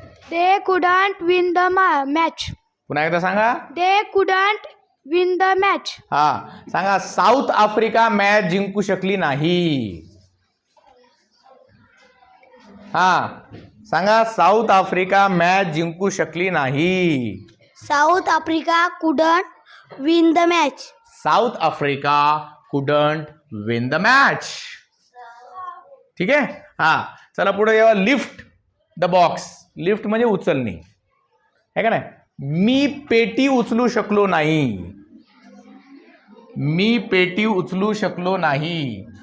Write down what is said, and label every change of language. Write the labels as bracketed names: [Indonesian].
[English] They couldn't win the match. [Marathi] पुन्हा एकदा सांगा. [English] They couldn't win the match. [Marathi] हा सांगा. साऊथ आफ्रिका मॅच जिंकू शकली नाही. हा सांगा. साऊथ आफ्रिका मॅच जिंकू शकली नाही. [English] South Africa couldn't win the match. South Africa couldn't win the match. [Marathi] ठीक आहे. हा चला पुढे येवा. [English] Lift the box. [Marathi] लिफ्ट म्हणजे उचलणे, आहे का नाही. मी पेटी उचलू शकलो नाही. मी पेटी उचलू शकलो नाही.